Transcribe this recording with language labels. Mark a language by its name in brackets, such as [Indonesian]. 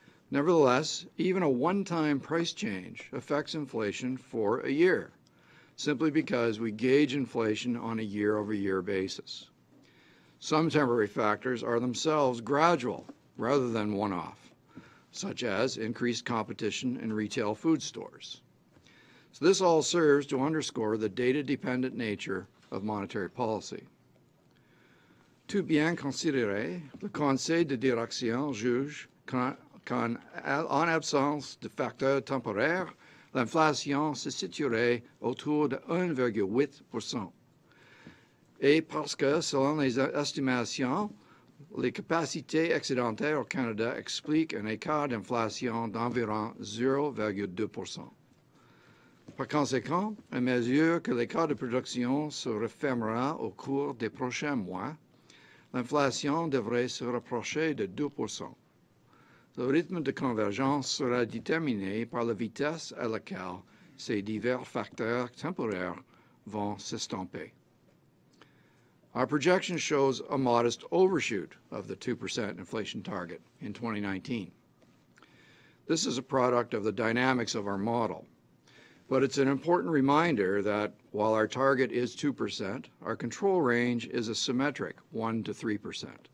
[English] Nevertheless, even a one-time price change affects inflation for a year, simply because we gauge inflation on a year-over-year basis. Some temporary factors are themselves gradual rather than one-off, such as increased competition in retail food stores. So this all serves to underscore the data-dependent nature of monetary policy. [French] Tout bien considéré, le Conseil de direction juge qu'en absence de facteurs temporaires, l'inflation se situerait autour de 1,8%. et parce que, selon les estimations, les capacités excédentaires au Canada expliquent un écart d'inflation d'environ 0,2%. Par conséquent, à mesure que l'écart de production se refermera au cours des prochains mois, l'inflation devrait se rapprocher de 2%. Le rythme de convergence sera déterminé par la vitesse à laquelle ces divers facteurs temporaires vont s'estomper. [English] Our projection shows a modest overshoot of the 2% inflation target in 2019. This is a product of the dynamics of our model, but it's an important reminder that while our target is 2%, our control range is a symmetric 1 to 3%.